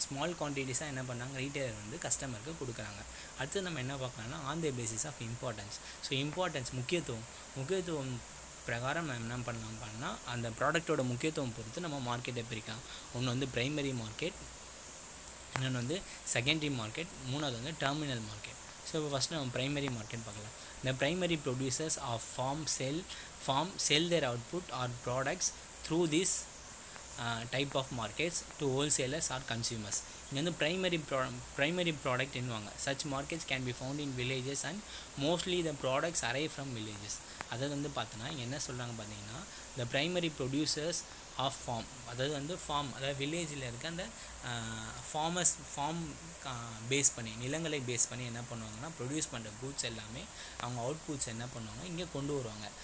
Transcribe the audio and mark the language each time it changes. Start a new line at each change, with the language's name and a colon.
Tamil: Small குவான்டிட்டிஸாக என்ன பண்ணாங்க, retailer வந்து கஸ்டமருக்கு கொடுக்குறாங்க. அடுத்து நம்ம என்ன பார்க்கலாம்னா
English: On the basis of importance.
Tamil: So importance முக்கியத்துவம் பிரகாரம் நம்ம என்ன பண்ணலாம் அந்த ப்ராடக்டோட முக்கியத்துவம் பொறுத்து நம்ம மார்க்கெட்டை பிரிக்கலாம். ஒன்று வந்து ப்ரைமரி மார்க்கெட், இன்னொன்று வந்து செகண்டரி மார்க்கெட், மூணாவது வந்து டெர்மினல் மார்க்கெட். ஸோ இப்போ ஃபஸ்ட்டு நம்ம ப்ரைமரி மார்க்கெட் பார்க்கலாம்.
English: The primary producers of farm sell their output or products through this type of markets to wholesalers or consumers.
Tamil: இங்கே வந்து primary product என்னுவாங்க.
English: Such markets can be found in villages and mostly the products arrive from villages.
Tamil: அதாவது வந்து பார்த்தோன்னா என்ன சொல்கிறாங்க பார்த்தீங்கன்னா,
English: the primary producers of farm,
Tamil: அதாவது வந்து அதாவது வில்லேஜில் இருக்க அந்த ஃபார்ம் பேஸ் பண்ணி, நிலங்களை பேஸ் பண்ணி என்ன பண்ணுவாங்கன்னா ப்ரொடியூஸ் பண்ணுற கூட்ஸ் எல்லாமே அவங்க அவுட்புட்ஸ் என்ன பண்ணுவாங்க இங்கே கொண்டு வருவாங்க.